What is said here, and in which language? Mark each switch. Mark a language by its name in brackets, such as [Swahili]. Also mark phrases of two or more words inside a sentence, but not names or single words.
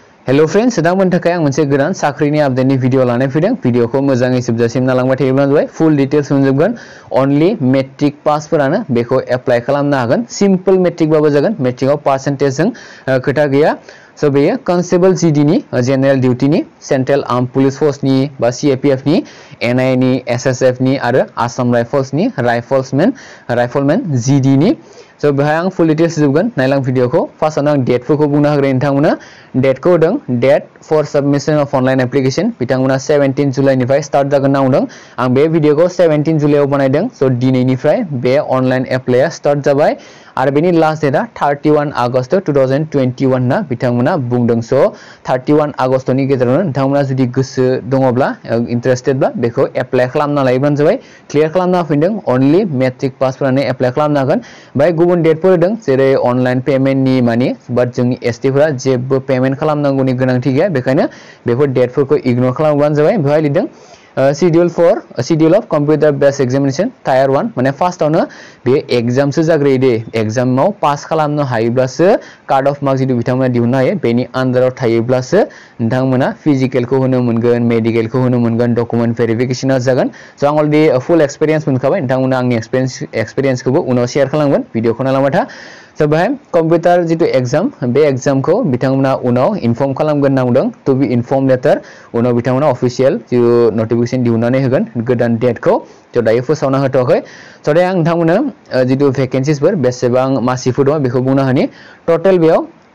[English] Hello friends [Bodo] नोंथांमोननि थाखाय आं मोनसे गोदान साख्रिनि आपडेटनि भिडिअ लानानै फैदों भिडिअखौ मोजाङै जोबजासिम नायलांबाय थायोब्ला जाबाय [English] full details [Bodo] मोनजोबगोन [English] only matric [Bodo] पासफोरानो बेखौ एप्लाइ खालामनो हागोन [English] simple matric [Bodo] बाबो जागोन मेट्रिकआव पार्सेन्टेजजों खोथा गैया सो बेयो [English] constable GD [Bodo] नि [English] general duty [Bodo] नि [English] central arm police force [Bodo] नि बा सीएपीएफ नि एनआई नि एसएसएफ नि आरो आसाम राइफल्स नि [English] rifleman GD [Bodo] नि सो बेहाय आं [English] full details [Bodo] जोबगोन नायलां भिडिअखौ फार्स्टआवनो आं डेटफोरखौ बुंना होग्रोयो नोंथांमोना डेटखौ होदों [English] date for submission of online application [Bodo] बिथांमोना 17 जुलाइनिफ्राय स्टार्ट जागोन होनना बुंदों आं बे भिडिअखौ 17 जुलाइआव बानायदों सो दिनैनिफ्राय बे ऑनलाइन एप्लाइआ स्टार्ट जाबाय आरो बेनि लास्ट डेटआ 31 आगस्ट 2021 ना बिथांमोना बुंदों सो 31 आगस्तनि गेजेरावनो नोंथांमोना जुदि गोसो दङब्ला इंटरेस्टेडब्ला बेखौ एप्लाइ खालामना लायोब्लानो जाबाय क्लियर खालामना फैदों [English] only matric [Bodo] पासफोरानो एप्लाइ खालामनो हागोन बाय गुबुन डेटफोर होदों जेरै ऑनलाइन पेमेन्टनि मानि बाट जोंनि एसटीफोरा जेबो पेमेन्ट खालामनांगौनि गोनांथि गैया बेखायनो बेफोर डेटफोरखौ इग्नोर खालामब्लानो जाबाय बेहाय लिरदों [English] schedule of computer based examination tier 1 [Bodo] माने फार्स्टआवनो बे एग्जामसो जाग्रोयो दे एग्जामाव पास खालामनो हायोब्लासो [English] card of marks [Bodo] जुदि बिथांमोना दिहुननो हायो बेनि आन्दाराव थायोब्लासो नोंथांमोना फिजिकेलखौ होनो मोनगोन मेडिकेलखौ होनो मोनगोन डकुमेन्ट भेरिफिकेशना जागोन सो आं [English] already full experience [Bodo] मोनखाबाय नोंथांमोना आंनि एक्सपीरियेन्सखौबो उनाव शेयार खालामगोन भिडिअखौ नायलांबाय था सो बेहाय कम्पिउटार जितु एग्जाम बे एग्जामखौ बिथांमोना उनाव इनफर्म खालामगोन होनना बुंदों [English] to be inform later [Bodo] उनाव बिथांमोना अफिशियल जितु नटिफिकेशन दिहुननानै होगोन गोदान डेटखौ थ' दायो फोसावना होथ'वाखै स' दायो आं नोंथांमोननो जितु भेकेन्सिसफोर बेसेबां मासिफोर दङ बेखौ बुंनो होनि टटेल बेयाव